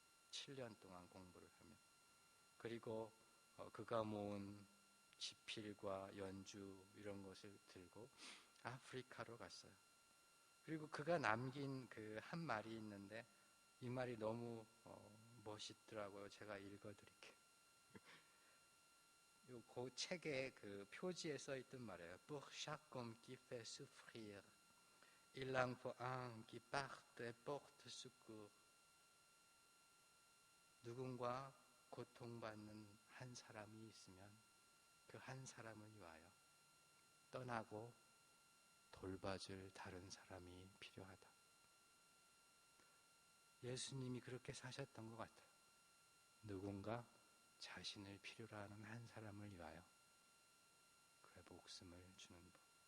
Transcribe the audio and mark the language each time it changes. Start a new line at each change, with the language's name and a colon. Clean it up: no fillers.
Korean: 7년 동안 공부를 하며. 그리고 그가 모은 지필과 연주 이런 것을 들고 아프리카로 갔어요. 그리고 그가 남긴 그 한 말이 있는데, 이 말이 너무 멋있더라고요. 제가 읽어드릴게요. 그 책의 그 표지에 써있던 말이에요.
French: Pour chaque homme qui fait souffrir, il en faut un qui parte et porte secours.
Korean: 누군가 고통받는 한 사람이 있으면 그 한 사람을 위하여 떠나고 돌봐줄 다른 사람이 필요하다. 예수님이 그렇게 사셨던 것 같아요. 누군가 자신을 필요로 하는 한 사람을 위하여 그의 목숨을 주는 법.